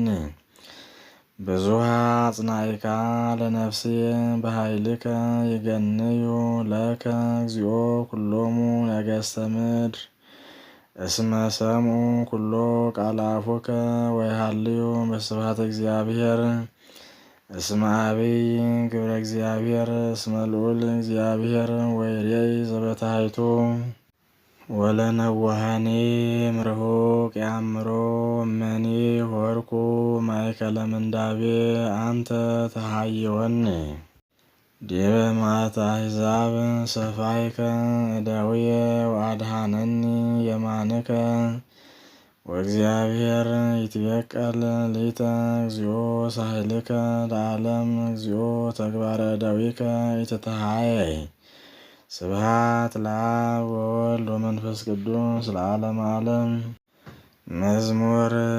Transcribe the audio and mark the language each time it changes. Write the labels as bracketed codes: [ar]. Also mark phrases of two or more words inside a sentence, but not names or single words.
[gez] ብዙኃ አጽናኢካ ለነፍስየ በኃይልከ ይገንዩ ለከ እግዚኦ ኩሎሙ ነገሥተ ምድር እስመ ሰምዑ ኩሎ ቃለ አፉከ ወይሃልዩ በስብሐተ እግዚአብሔር እስመ አብይ ግብረ እግዚአብሔር እስመ ልዑል እግዚአብሔር ወይሬይ ዘበታሕቱ ወለነዋሃኒ እምርሁቅ ያምሮ እመኒ ሆርኩ ማእከለ ምንዳቤ አንተ ተሃይወኒ ዲበ መዓተ አሕዛብ ሰፋይከ እደውየ ወአድኃነኒ የማንከ ወእግዚአብሔር ይትበቀል ሊተ እግዚኦ ሳህልከ ለዓለም እግዚኦ ተግባረ እደዊከ ይትተሃየይ ስብሐት ለአብ ወወልድ ወመንፈስ ቅዱስ ለዓለመ ዓለም። መዝሙር